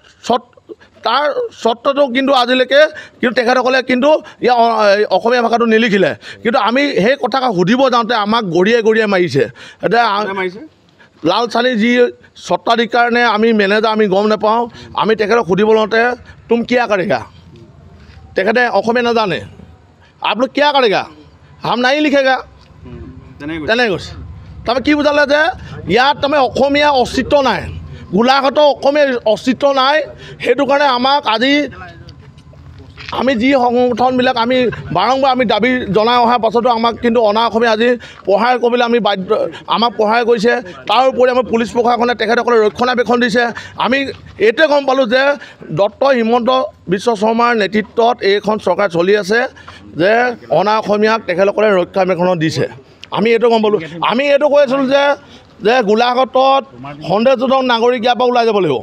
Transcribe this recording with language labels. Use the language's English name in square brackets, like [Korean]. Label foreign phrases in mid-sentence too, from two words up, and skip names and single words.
[Assamese] স্বত্বটো কিন্তু আজিলৈকে কিন্তু তেখেতসকলে কিন্তু ইয়াৰ অসমীয়া ভাষাটো নিলিখিলে কিন্তু আমি সেই কথা সুধিব যাওঁতে আমাক গৰিয়াই মাৰিছে এতিয়া লালচানী যি স্বত্বাধিকাৰ নে আমি মেনেজাৰ আমি গম নাপাওঁ আমি তেখেতক সুধিব লওঁতে [Hindi] तुम किया करेगा [Assamese] তেখেতে অসমীয়া নাজানে [Hindi] आप लोग क्या करेगा हम नहीं लिखेगा [Assamese] তেনে কৈছে তাৰমানে কি বুজালে যে ইয়াত তাৰমানে অসমীয়া অস্তিত্ব নাই গোলাঘাটৰ অসমীয়া অস্তিত্ব নাই সেইটো কাৰণে আমাক আজি আমি যি সংগঠনবিলাক আমি বাৰম্বাৰ আমি দাবী জনাই অহাৰ পাছতো আমাক কিন্তু অনাঅসমীয়া আজি সহায় কৰিবলৈ আমি বাধ্য আমাক সহায় কৰিছে তাৰ উপৰি আমাৰ পুলিচ প্ৰশাসনে তেখেতসকলে ৰক্ষণাবেক্ষণ দিছে আমি এইটোৱে গম পালোঁ যে ডক্টৰ হিমন্ত বিশ্ব শৰ্মাৰ নেতৃত্বত এইখন চৰকাৰ চলি আছে যে অনাঅসমীয়াক তেখেতসকলে ৰক্ষণাবেক্ষণ দিছে আমি এইটো গম পালোঁ আমি এইটো কৈ আছিলোঁ যে যে গোলাঘাটত সন্দেহজনক নাগৰিক ইয়াৰ পৰা ওলাই যাব লাগিব।